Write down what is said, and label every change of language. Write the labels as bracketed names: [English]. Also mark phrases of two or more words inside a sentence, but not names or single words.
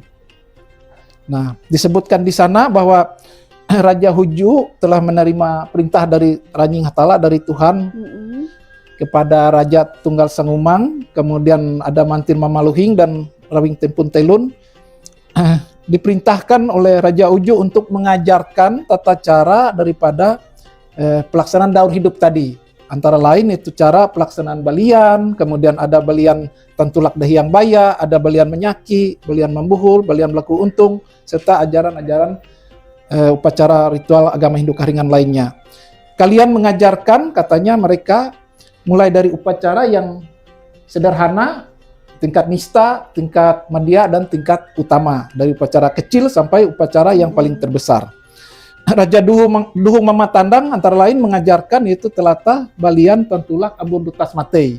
[Indonesian] Nah, disebutkan di sana bahwa Raja Huju telah menerima perintah dari Ranjing Hatala, dari Tuhan, kepada Raja Tunggal Sangumang, kemudian ada Mantir Mamaluhing dan Rawing Tempun Telun, diperintahkan oleh Raja Uju untuk mengajarkan tata cara daripada pelaksanaan daur hidup tadi. Antara lain itu cara pelaksanaan balian, kemudian ada balian Tantulak Dahiang Baya, ada balian Menyaki, balian Membuhul, balian Belaku Untung, serta ajaran-ajaran upacara ritual agama Hindu Karingan lainnya. Kalian mengajarkan, katanya mereka, mulai dari upacara yang sederhana, tingkat nista, tingkat madya, dan tingkat utama. Dari upacara kecil sampai upacara yang paling terbesar. Raja Duhung Mamatandang antara lain mengajarkan yaitu telatah, balian, pantulak, ambon dutas matei.